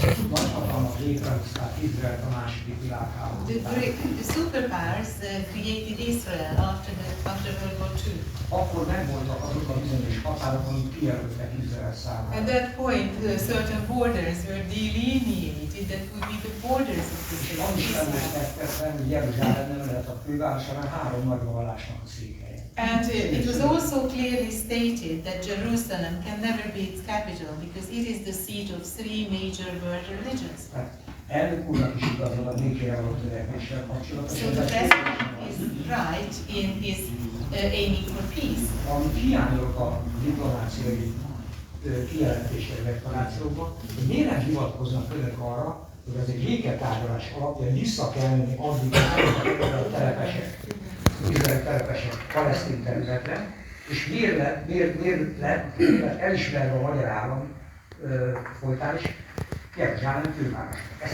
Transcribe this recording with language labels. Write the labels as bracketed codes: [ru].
[hu] Nagyhatalmak létrehozták Izraelt a második világháború. [en] The superpowers created Israel after World War II. [hu] Akkor megvoltak azok a bizonyos határok, amik kijelöltek Izrael számára. [en] At that point, certain borders were delineated that would be the borders of the state. [hu] Azt is emlékeztetve, hogy Jeruzsálem nem lehet a főváros, hanem 3 nagy vallásnak a székhelye. [en] And it was also clearly stated that Jerusalem can never be its capital because it is the seat of 3 major world religions. [hu] Elnök úrnak is igazol a békére való törekvéssel kapcsolatban. [en] So the president is right in his aiming for peace. [hu] Amit hiányolok a diplomáciai kijelentésre deklarációban, hogy miért nem hivatkoznak önök arra, hogy az egy béketárgyalás alapján vissza kell menni addig a telepesek, izraeli telepesek palesztin területre, és miért lett elismerve a magyar állam folytán is Jeruzsálem főváros.